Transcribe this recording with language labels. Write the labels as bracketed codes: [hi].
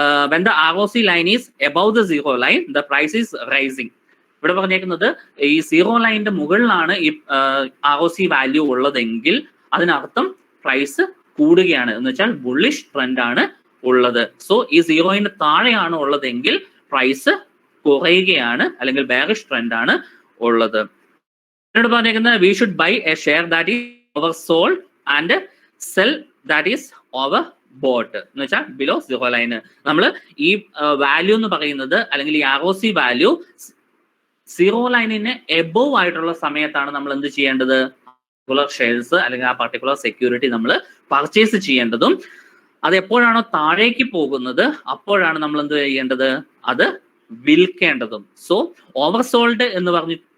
[en] when the ROC line is above the zero line, the price is rising. [ml] ഇവിടെ പറഞ്ഞേക്കുന്നത് ഈ 0 ലൈനിന്റെ മുകളിലാണ് ഈ ROC വാല്യൂ ഉള്ളതെങ്കിൽ അതിനർത്ഥം പ്രൈസ് കൂടുകയാണ്, എന്ന് വെച്ചാൽ ബുള്ളിഷ് ട്രെൻഡ് ആണ് ഉള്ളത്. സോ ഈ 0ന്റെ താഴെയാണ് ഉള്ളതെങ്കിൽ പ്രൈസ് കുറയുകയാണ് അല്ലെങ്കിൽ ബെയറിഷ് ട്രെൻഡ് ആണ് ഉള്ളത്. എന്നോട് പറഞ്ഞേക്കുന്നത് [en] we should buy a share that is oversold and sell that is overbought [ml] എന്ന് വെച്ചാൽ [en] Below 0 line. [ml] നമ്മൾ ഈ വാല്യൂ എന്ന് പറയുന്നത് അല്ലെങ്കിൽ ഈ ROC വാല്യൂ 0 ലൈനിന് എബോവ് ആയിട്ടുള്ള സമയത്താണ് നമ്മൾ എന്ത് ചെയ്യേണ്ടത്? പർട്ടിക്കുലർ ഷെയർസ് അല്ലെങ്കിൽ ആ പർട്ടിക്കുലർ സെക്യൂരിറ്റി നമ്മൾ പർച്ചേസ് ചെയ്യേണ്ടതും. അത് എപ്പോഴാണോ താഴേക്ക് പോകുന്നത് അപ്പോഴാണ് നമ്മൾ എന്ത് ചെയ്യേണ്ടത്? അത് വിൽക്കേണ്ടതും. സോ ഓവർസോൾഡ് എന്ന് പറഞ്ഞ്